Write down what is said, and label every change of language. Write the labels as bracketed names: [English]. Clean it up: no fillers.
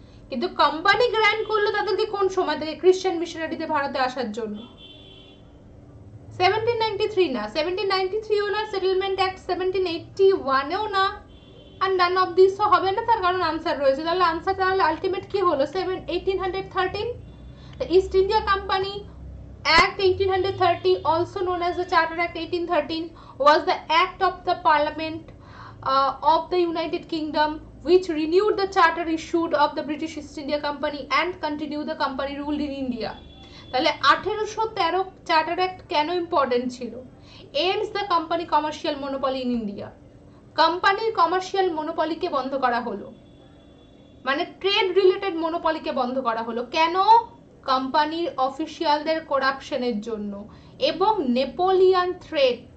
[Bangla] কিন্তু company grant করলো তাদেরকে কোন সময় থেকে? ক্রিশ্চিয়ান মিশনারিদের ভারতে আসার জন্য। 1793 না, 1793ও না, সেটেলমেন্ট অ্যাক্ট 1781ও না, আর নান অফ দিস হবে না, তার কারণ আনসার রয়েছে। তাহলে আনসার তাহলে আলটিমেট কি হলো? 1813। [English] The East India Company Act 1830, also known as the Charter Act 1813, was the act of the Parliament of the United Kingdom which renewed the charter issued of the British East India Company and continued the company rule in India. [Bangla] তাহলে 1813 charter act কেন important ছিল? [English] ends the company commercial monopoly in India, [Bangla] কোম্পানির commercial মনোপলিকে বন্ধ করা হলো, মানে trade related মনোপলিকে বন্ধ করা হলো। কেন? কোম্পানির অফিসিয়ালদের করাপশনের জন্য এবং নেপোলিয়ান থ্রেট।